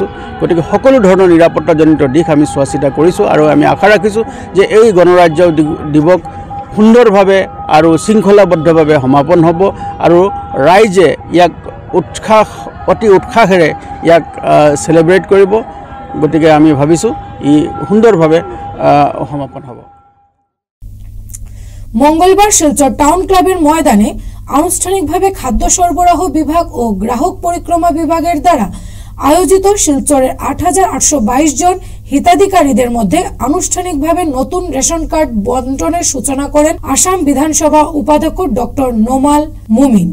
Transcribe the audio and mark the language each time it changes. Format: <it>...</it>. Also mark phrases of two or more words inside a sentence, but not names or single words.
<as>গতিকে সকলো ধৰণৰ নিৰাপত্তাজনিত দিশ আমি চোৱা চিতা কৰিছোঁ আৰু আমি আশা ৰাখিছোঁ যে এই গণৰাজ্য দিৱস সুন্দৰভাৱে আৰু শৃংখলাবদ্ধভাৱে সমাপন হ'ব আৰু ৰাইজে ইয়াক অতি উৎসাহেৰে ইয়াক চেলিব্ৰেট কৰিব। গতিকে আমি ভাবিছোঁ ই সুন্দৰভাৱে সমাপন হ'ব।</as> <bn>মঙ্গলবার শিলচর টাউন ক্লাবের ময়দানে আনুষ্ঠানিকভাবে খাদ্য সরবরাহ বিভাগ ও গ্রাহক পরিক্রমা বিভাগের দ্বারা আয়োজিত শিলচরের ৮৮২২ জন হিতাধিকারীদের মধ্যে আনুষ্ঠানিকভাবে নতুন রেশন কার্ড বন্টনের সূচনা করেন আসাম বিধানসভা উপাধ্যক্ষ ডক্টর নোমাল মুমিন।</bn>